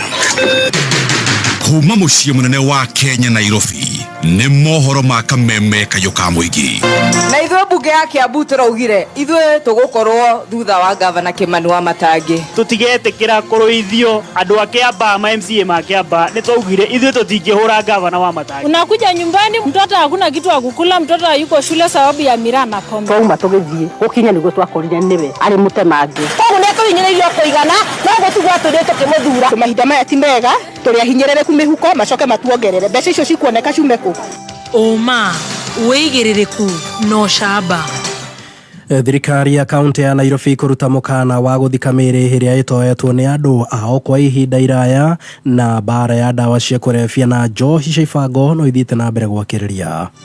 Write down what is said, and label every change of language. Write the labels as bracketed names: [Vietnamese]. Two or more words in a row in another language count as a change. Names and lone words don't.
[Kikuyu] Kuma mũciĩ mũnene wa Kenya Nairobi nĩ mohoro ma kameme kayũ ka mũingĩ. Na ithuĩ mbunge ya Kiambu tũraugire ithuĩ tũgũkorwo thutha wa Governor Kimani Wamatangi. Tũtigetĩkĩra kũrũithio andũ a Kiamba ma MCA ma Kiamba nĩ twaugire ithuĩ tũtingĩhũra Governor Wamatangi. [Swahili] Unakuja nyumbani mtoto hakuna kitu ya kukula, mtoto hayuko shule sababu ya miraa na pombe. [Kikuyu] Twauma tũgĩthiĩ gũkinya nĩguo twakorire nĩwe arĩ mũtemange. Koguo nĩ tũhinyĩrĩirio kũigana no gũtigwo tũrĩ tũkĩmũthura. Mahinda maya ti mega tũrĩ ahinyĩrĩrĩku mĩhuko macoke matuongerere mbeca icio cikuoneka ciume kũ. Oma wĩigĩrĩrĩku no camba. Thirikari ya kaunti ya Nairobi kuruta mukana wa guthika mĩĩrĩ ĩrĩa ĩtoetwo nĩ andũ ao kwa ihinda iraya na bara ya dawa cia kũrebia na njohi cia ibango no ithiĩte na mbere gwakĩrĩria.